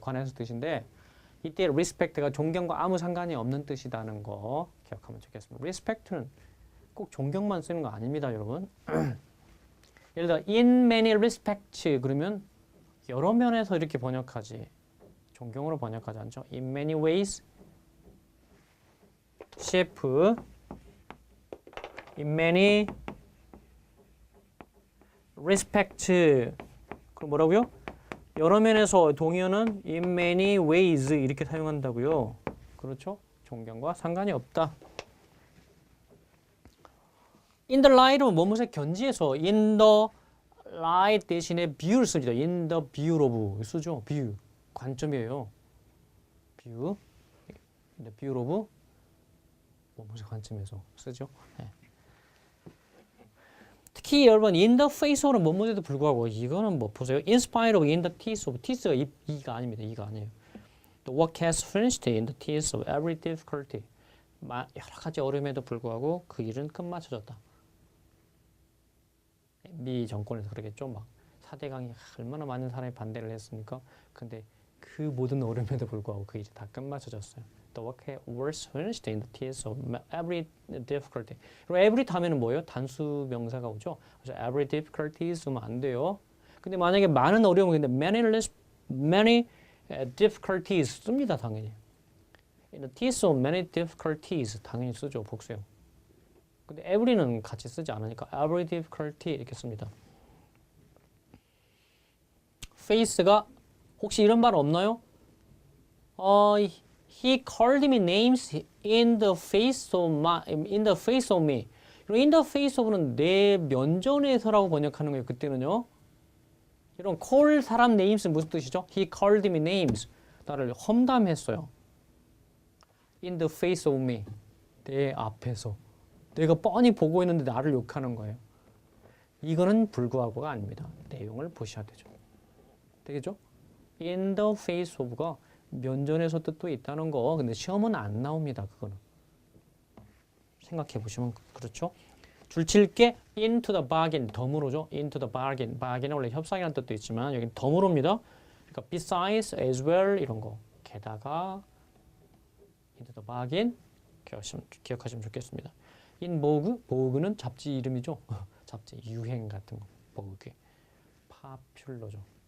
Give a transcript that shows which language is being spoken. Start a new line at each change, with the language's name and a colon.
Korean: 관해서 뜻인데 이때 respect가 존경과 아무 상관이 없는 뜻이라는 거 기억하면 좋겠습니다. respect는 꼭 존경만 쓰는 거 아닙니다, 여러분. 예를 들어 in many respects 그러면 여러 면에서 이렇게 번역하지 존경으로 번역하지 않죠.
English: in many ways shape in many respects 그럼 뭐라고요?
Korean: 여러 면에서 동의어는 in many ways 이렇게 사용한다고요. 그렇죠? 존경과 상관이 없다.
English: in the light은 뭐뭐에 견지해서 in the light 대신에 view를 씁니다. in the view of 쓰죠.
Korean: view 관점이에요.
English: view in the view of 뭐뭐의 관점에서 쓰죠.
Korean: 네. 특히 여러분 in the face of는 뭐뭐에도 불구하고 이거는 뭐 보세요.
English: in spite of, in the teeth of teeth가 이가 아닙니다.
Korean: 이가 아니에요.
English: The work has finished in the teeth of every difficulty.
Korean: 여러 가지 어려움에도 불구하고 그 일은 끝마쳐졌다. 미 정권에서 그러겠죠. 막 4대강이 얼마나 많은 사람이 반대를 했습니까? 근데 그 모든 어려움에도 불구하고 그 일이 다 끝마쳐졌어요.
English: The work was finished in the teeth of every difficulty.
Korean: 그리고 every 다음에는 뭐예요? 단수 명사가 오죠. 그래서 every difficulties 쓰면 안 돼요. 근데 만약에 많은 어려움이 있는데 many difficulties 씁니다. 당연히.
English: In the teeth of many difficulties
Korean: 당연히 쓰죠. 복수형. 근데 every는 같이 쓰지 않으니까 every difficulty 이렇게 씁니다. face가 혹시 이런 말 없나요?
English: He called me names in the face of me.
Korean: in the face of는 내 면전에서라고 번역하는 거예요. 그때는요. 이런 call 사람 names는 무슨 뜻이죠?
English: He called me names.
Korean: 나를 험담했어요.
English: in the face of me.
Korean: 내 앞에서. 내가 뻔히 보고 있는데 나를 욕하는 거예요. 이거는 불구하고가 아닙니다. 내용을 보셔야 되죠. 되겠죠? in the face of가 면전에서 뜻도 있다는 거. 근데 시험은 안 나옵니다. 그거는. 생각해 보시면 그렇죠? 줄칠게 into the bargain 덤으로죠.
English: into the bargain.
Korean: bargain은 원래 협상이라는 뜻도 있지만 여기는 덤으로입니다. 그러니까 besides, as well 이런 거. 게다가 into the bargain 기억하시면 좋겠습니다.
English: in vogue, vogue는 잡지 이름이죠.
Korean: 잡지 유행 같은 거. vogue. popular죠.